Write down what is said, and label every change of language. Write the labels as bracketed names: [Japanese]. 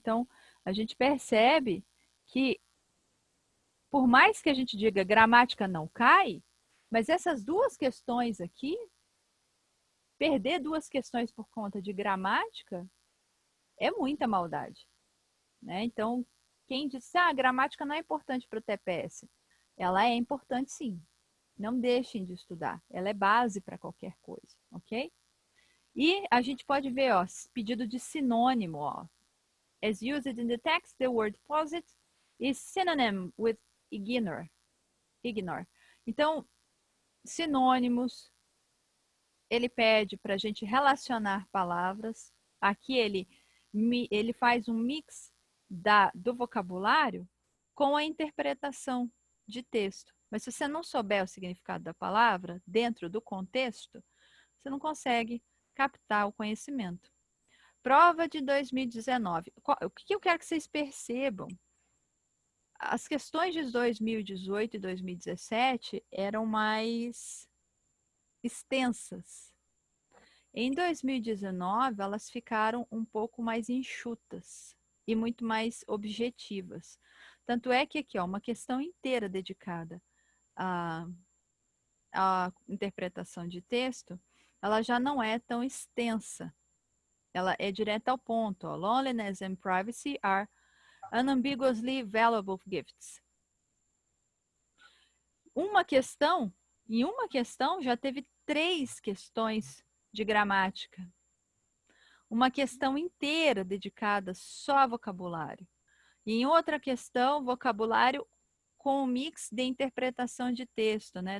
[Portuguese] Então, a gente percebe que, por mais que a gente diga gramática não cai, mas essas 2 questões aqui, perder 2 questões por conta de gramática é muita maldade, né? Então, quem disse, a gramática não é importante para o TPS, ela é importante sim. Não deixem de estudar, ela é base para qualquer coisa, ok? E a gente pode ver, ó, pedido de sinônimo, ó. [English] As used in the text, the word posit is synonym with ignore. [Portuguese] Então, sinônimos, ele pede para a gente relacionar palavras. Aqui ele faz um mix do vocabulário com a interpretação de texto. Mas se você não souber o significado da palavra dentro do contexto, você não consegue captar o conhecimento. Prova de 2019. O que eu quero que vocês percebam? As questões de 2018 e 2017 eram mais extensas. Em 2019, elas ficaram um pouco mais enxutas e muito mais objetivas. Tanto é que aqui, ó, uma questão inteira dedicada à interpretação de texto, ela já não é tão extensa. Ela é direta ao ponto. Ó. [English] Loneliness and privacy are unambiguously valuable gifts. [Portuguese] Em uma questão já teve 3 questões de gramática. Uma questão inteira dedicada só a vocabulário. E em outra questão, vocabulário com um mix de interpretação de texto, né?